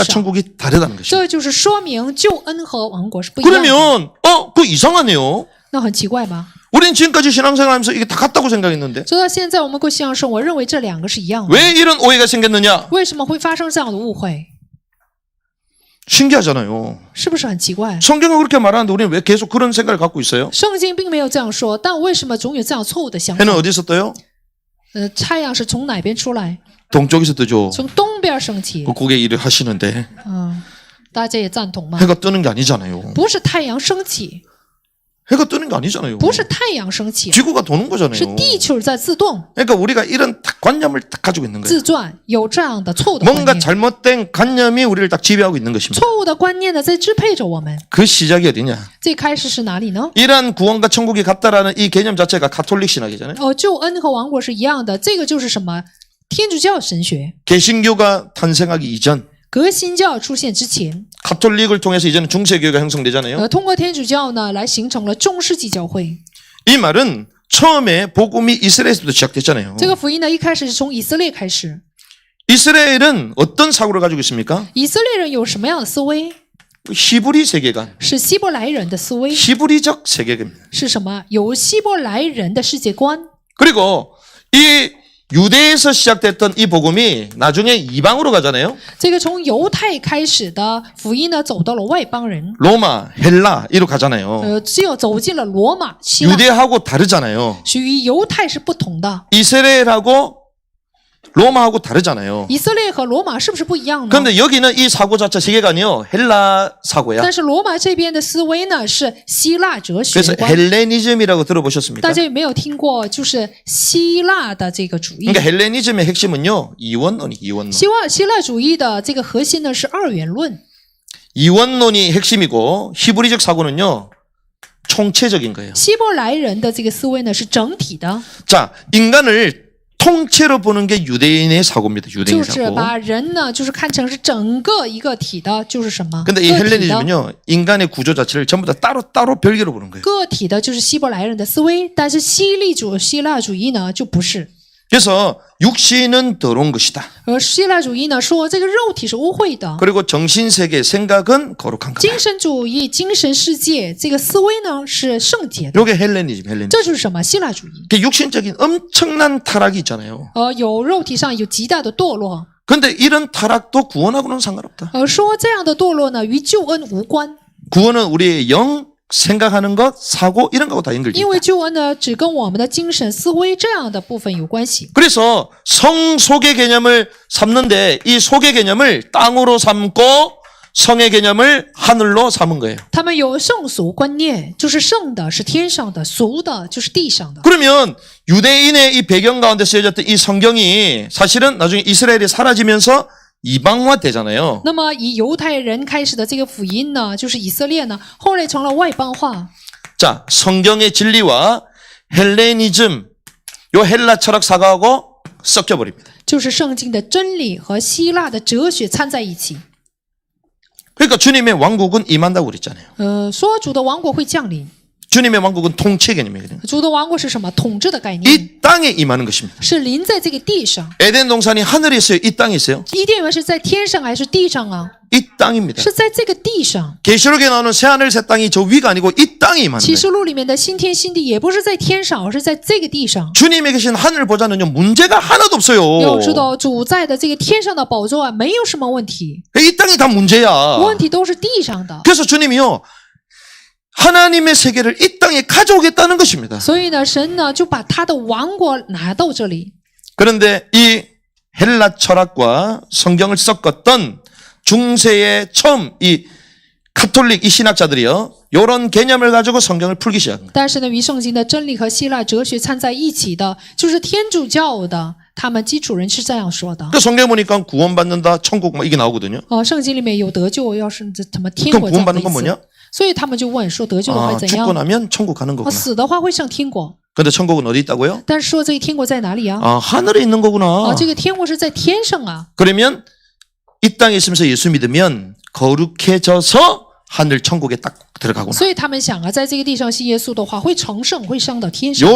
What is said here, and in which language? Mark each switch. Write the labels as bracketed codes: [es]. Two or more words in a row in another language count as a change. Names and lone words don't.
[zh] 少。 [ko] 천국이 다르다는 것입니다. [zh] 这就是说明救恩和王国是不一样的。 [ko] 그러면 그거 이상하네요. [zh] 那很奇怪吧？ [ko] 우리는 지금까지 신앙생활하면서 이게 다 같다고 생각했는데 [zh] 直到现在，我们过信仰生活，认为这两个是一样的。 [ko] 왜 이런 오해가 생겼느냐? [zh] 为什么会发生这样的误会？ [ko] 신기하잖아요. [zh] 是不是很奇怪？ [ko] 성경은 그렇게 말하는데 우리는 왜 계속 그런 생각을 갖고 있어요? [zh] 圣经并没有这样说，但为什么总有这样错误的想法？ [ko] 해는 어디서 떠요? [zh] 太阳是从哪边出来？ [ko] 동쪽에서 뜨죠. [zh] 从东边升起。 [ko] 그 고개 일을 하시는데 [zh] 大家也赞同吗？ [ko] 해가 뜨는 게 아니잖아요. [zh] 不是太阳升起， [ko] 해가 뜨는 게 아니잖아요. [zh] 不是太阳升起， [ko] 지구가 도는 거잖아요. [zh] 是地球在自动 [ko] 그러니까 우리가 이런 딱 관념을 딱 가지고 있는 거예요. [zh] 自转，有这样的错误的观 [ko] 뭔가 [zh] 念。 [ko] 잘못된 관념이 우리를 딱 지배하고 있는 것입니다. [zh] 错误的观念呢，在支配着我们。 [ko] 그 시작이 어디냐? [zh] 最开始是哪里呢？ [ko] 이러한 구원과 천국이 같다라는 이 개념 자체가 가톨릭 신학이잖아요. [zh] 救恩和王国是一样的，这个就是什么？天主教神学。 [ko] 개신교가 탄생하기 이전 [zh] 革新教出现之前， [ko] 가톨릭을 통해서 이제는 중세교회가 형성되잖아요. [zh] 通过天主教呢，来形成了中世纪教会。 [ko] 이 말은 처음에 복음이 이스라엘에서부터 시작됐잖아요. [zh] 这个福音呢，一开始是从以色列开始。 [ko] 이스라엘은 어떤 사고를 가지고 있습니까? [zh] 以色列人有什么样的思维？ [ko] 히브리 세계관, [zh] 是希伯来人的思维， [ko] 히브리적 세계관입니다. [zh] 是什么？有希伯来人的世界观。 [ko] 그리고 이 유대에서 시작됐던 이 복음이 나중에 이방으로 가잖아요. [zh] 这个从犹太开始的福音呢，走到了外邦人， [ko] 로마, 헬라 이로 가잖아요. [zh] 只有走进了罗马、希腊， [ko] 유대하고 다르잖아요. [zh] 是与犹太是不同的。 [ko] 이스라엘하고 로마하고 다르잖아요. [zh] 以色列和罗马是不是不一样呢？ [ko] 그런데 여기는 이 사고 자체 세계관이요 헬라 사고야. [zh] 但是罗马这边的思维呢是希腊哲学 [ko] 그래서 [zh] 观。 [ko] 헬레니즘이라고 들어보셨습니까? [zh] 大家有没有听过？就是希腊的这个主义。 [ko] 그러니까 헬레니즘의 핵심은요 이원론이 이원론. [zh] 希腊主义的这个核心呢是二元论。 [ko] 이원론이 핵심이고 히브리적 사고는요 총체적인 거예요. [zh] 希伯来人的这个思维呢是整体的， [ko] 자, 인간을 통째로 보는 게 유대인의 사고입니다. [zh] 就 [ko] 유대인의 [zh] 是 [ko] 사고. [zh] 把人呢就是看成是整个一个体的，就是什么？ [ko] 근데 이 [zh] 个体的， [ko] 헬레니즘은요 인간의 구조 자체를 전부 다 따로 별개로 보는 거예요. [zh] 个体的就是希伯来人的思维，但是希腊主义呢就不是。 [ko] 그래서 육신은 더러운 것이다. [zh] 而希腊主义呢说这个肉体是污秽的， [ko] 그리고 정신세계 생각은 거룩한 거다. [zh] 精神主义、精神世界这个思维呢是圣洁的， [ko] 이게 헬레니즘. [zh] 这就是什么？希腊主义。 [ko] 육신적인 엄청난 타락이 있잖아요. [zh] 有肉体上有极大的堕落， [ko] 근데 이런 타락도 구원하고는 상관없다. [zh] 说这样的堕落呢与救恩无关， [ko] 구원은 우리의 영, 생각하는 것, 사고 이런 거하고 다 연결돼 [zh] 因 [ko] 있다. [zh] 为救恩呢只跟我们的精神思维这样的部分有关系。 [ko] 그래서 성 속의 개념을 삼는데 이 속의 개념을 땅으로 삼고 성의 개념을 하늘로 삼은 거예요. [zh] 他们有圣俗观念，就是圣的是天上的，俗的就是地上的。 [ko] 그러면 유대인의 이 배경 가운데 쓰여졌던 이 성경이 사실은 나중에 이스라엘이 사라지면서 이방화 되잖아요. [zh] 那么以犹太人开始的这个福音呢，就是以色列呢，后来成了外邦化。 [ko] 자, 성경의 진리와 헬레니즘, 요 헬라 철학 사고하고 섞여 버립니다. [zh] 就是圣经的真理和希腊的哲学掺在一起。 [ko] 그러니까 주님의 왕국은 임한다고 그랬잖아요. [zh] 说主的王国会降临， [ko] 주님의 왕국은 통치 개념이거든요. [zh] 主的王国是什么？统治的概念， [ko] 이 땅에 임하는 것입니다. [zh] 是临在这个地上。 [ko] 에덴 동산이 하늘에 있어요? 이 땅에 있어요? [zh] 伊甸园是在天上还是地上啊？ [ko] 이 땅입니다. [zh] 是在这个地上。 [ko] 계시록에 나오는 새하늘 새 땅이 저 위가 아니고 이 땅에 임하는 [zh] 启 [ko] 거예요. [zh] 示录里面的新天新地也不是在天上，而是在这个地上。 [ko] 주님에 계신 하늘 보좌는요 문제가 하나도 없어요. [zh] 要知道主在的这个天上的宝座啊，没有什么问题， [ko] 이 땅이 다 문제야. [zh] 问题都是地上的。 [ko] 그래서 주님이요 하나님의 세계를 이 땅에 가져오겠다는 것입니다. [zh] 所以呢，神呢就把他的王国拿到这里。 [ko] 그런데 이 헬라 철학과 성경을 섞었던 중세의 처음 이 가톨릭 이 신학자들이요 이런 개념을 가지고 성경을 풀기 시작한 거예요. [zh] 但是呢，与圣经的真理和希腊哲学掺在一起的，就是天主教的他们基础人是这样说的。 [ko] 그 성경 보니까 구원받는다, 천국 막 이게 나오거든요. [zh] 圣经里面有得救，要是怎么天 [ko] 그럼 [zh] 国这样的 [ko] 구원받는 [zh] 意 [ko] 건 [zh] 思， [ko] 뭐냐? [zh] 所以他们就问说得救的话 [ko] 아, [zh] 怎 [ko] 죽고 [zh] 样？ [ko] 나면 천국 가는 거구나. [zh] 死的话会上天国， [ko] 근데 천국은 어디 있다고요? [zh] 但是说这个天国在哪里啊？ [ko] 아, 하늘에 있는 거구나. [zh] 这个天国是在天上啊。 [ko] 그러면 이 땅에 있으면서 예수 믿으면 거룩해져서 하늘 천국에 딱 들어가구나. [zh] 所以他们想啊，在这个地上信耶稣的话，会成圣，会上到天上，